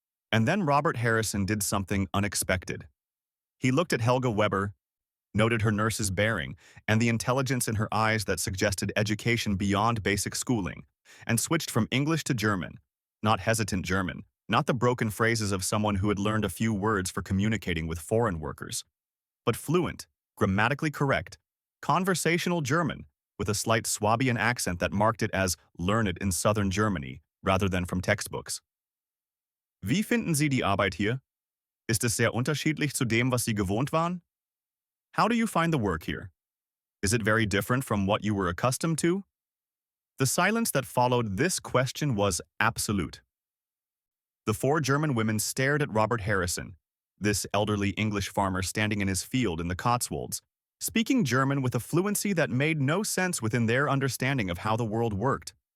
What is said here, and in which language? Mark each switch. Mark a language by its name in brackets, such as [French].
[English] And then Robert Harrison did something unexpected. He looked at Helga Weber, noted her nurse's bearing and the intelligence in her eyes that suggested education beyond basic schooling, and switched from English to German, not hesitant German, not the broken phrases of someone who had learned a few words for communicating with foreign workers, but fluent, grammatically correct, conversational German, with a slight Swabian accent that marked it as learned in southern Germany rather than from textbooks. [German] Wie finden Sie die Arbeit hier? Ist es sehr unterschiedlich zu dem, was Sie gewohnt waren? [English] How do you find the work here? Is it very different from what you were accustomed to? The silence that followed this question was absolute. The four German women stared at Robert Harrison, this elderly English farmer standing in his field in the Cotswolds, speaking German with a fluency that made no sense within their understanding of how the world worked.